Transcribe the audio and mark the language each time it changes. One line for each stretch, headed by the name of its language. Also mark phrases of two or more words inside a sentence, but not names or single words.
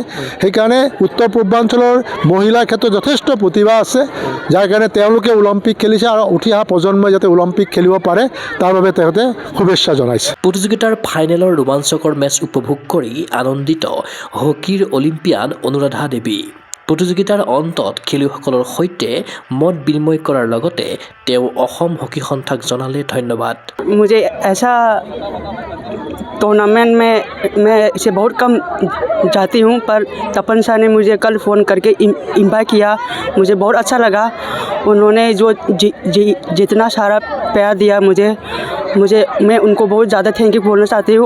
Assamese: সেইকাৰণে উত্তৰ পূৰ্বাঞ্চলৰ মহিলাৰ ক্ষেত্ৰত যথেষ্ট প্ৰতিভা আছে, যাৰ কাৰণে তেওঁলোকে অলিম্পিক খেলিছে আৰু উঠি অহা প্ৰজন্মই যাতে অলিম্পিক খেলিব পাৰে তাৰ বাবে তেওঁলোকে শুভেচ্ছা জনাইছে। প্ৰতিযোগিতাৰ ফাইনেলৰ ৰোমাঞ্চকৰ মেচ উপভোগ কৰি আনন্দিত হকীৰ অলিম্পিয়ান অনুৰাধা দেৱী। প্ৰতিযোগিতাৰ অন্তত খেলুৱৈসকলৰ সৈতে মত বিনিময় কৰাৰ লগতে তেওঁ অসম হকী সন্থাক জনালে ধন্যবাদ।
Hindi: मुझे ऐसा टूर्नामेंट में मैं इसे बहुत कम जाती हूँ, पर तपन शाह ने मुझे कल फ़ोन करके इन्वाइट किया। मुझे बहुत अच्छा लगा। उन्होंने जो जितना सारा प्यार दिया मुझे मैं उनको बहुत ज़्यादा
English: thank you
Hindi: बोलना चाहती हूँ।